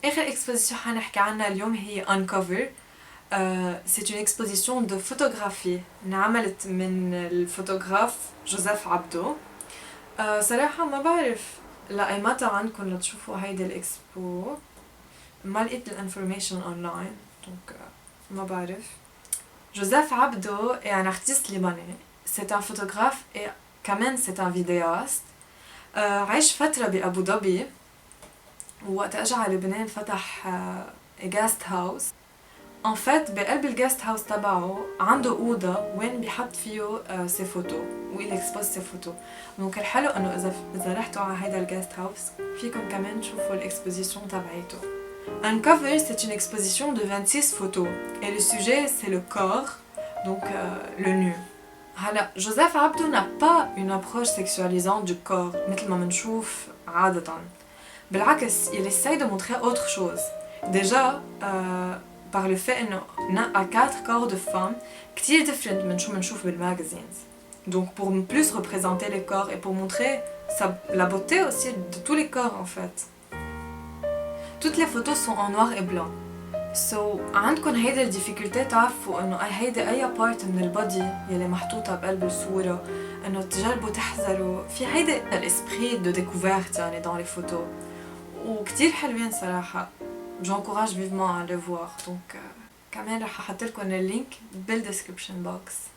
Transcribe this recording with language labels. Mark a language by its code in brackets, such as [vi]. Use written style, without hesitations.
[ar] اخر اكسبوزيشن حنحكي عنها اليوم هي Uncover. [fr] c'est une exposition de photographie [ar] انعملت من الفوتوغراف جوزيف عبدو. صراحة ما بعرف لأيمتى عندكم لتشوفوا هيدي الإكسبو، ما لقيت الانفورميشن أونلاين دونك ما بعرف. [fr] جوزيف عبدو est un artiste libanais. c'est un photographe et quand même c'est un vidéaste. [ar] عايش فترة بأبو ظبي، ووقت أجى على لبنان فتح guest house. [fr] en fait [ar] بقلب الجاست هاوس تبعه عنده أوضة وين بيحط فيه سي فوتو ويل اكسبوز سي فوتو. دونك الحلو انه اذا رحتوا على هيدا الجاست هاوس فيكم كمان تشوفوا الاكسبوزيشن تبعيته. [fr] Uncover c'est une exposition de 26 photos et le sujet c'est le corps, donc le nu. [ar] هلا [fr] جوزيف عبدو n'a pas une approche sexualisante du corps [ar] مثل ما منشوف عادة. بالعكس [fr] il essaye de montrer autre chose. déjà par le fait [ar] انه نقى 4 [fr] corps de femmes [ar] كتير [fr] different [ar] من شو منشوف بالماجازينز. [fr] donc pour plus représenter les corps et pour montrer la beauté aussi de tous les corps en fait. Toutes les photos sont en noir et blanc. [ar] عندكن هيدا الديفيكولتي تعرفوا انه هيدا اي بارت من البودي يلي محطوطة بقلب الصورة انه تجربوا تحذروا في هيدا الاسبري دو ديكوفيرت يعني [fr] dans les photos [ar] وكتير حلوين صراحة. [fr] j'encourage vivement à le voir donc [ar] كمان رح احطلكن اللينك بالديسكريبشن بوكس.